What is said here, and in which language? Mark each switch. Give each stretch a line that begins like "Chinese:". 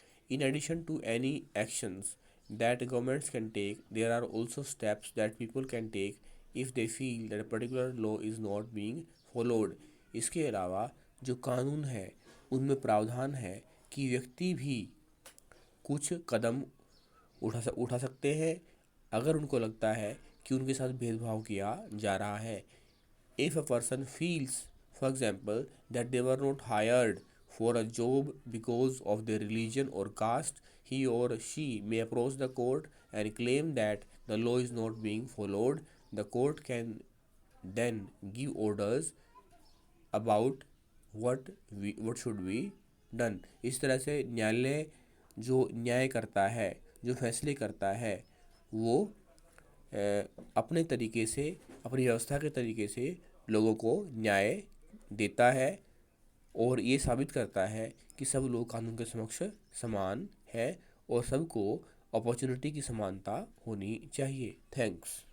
English: In addition to any actions that governments can take, there are also steps that people can take if they feel that a particular law is not being followed.
Hindi: इसके अलावा जो कानून है उनमें प्रावधान है कि व्यक्ति भी कुछ कदम उठा सकते हैं अगर उनको लगता है कि उनके साथ भेदभाव किया जा रहा है।
English: If a person feels, for example, that they were not hired for a job because of their religion or caste, he or she may approach the court and claim that the law is not being followed. The court can then give orders about what should be done.
Hindi: इस तरह से न्यायालय जो न्याय करता है, जो फैसले करता है वो अपने तरीके से, अपनी व्यवस्था के तरीके से लोगों को न्याय देता है और ये साबित करता है कि सब लोग कानून के समक्ष समान है और सबको अपॉर्चुनिटी की समानता होनी चाहिए। थैंक्स।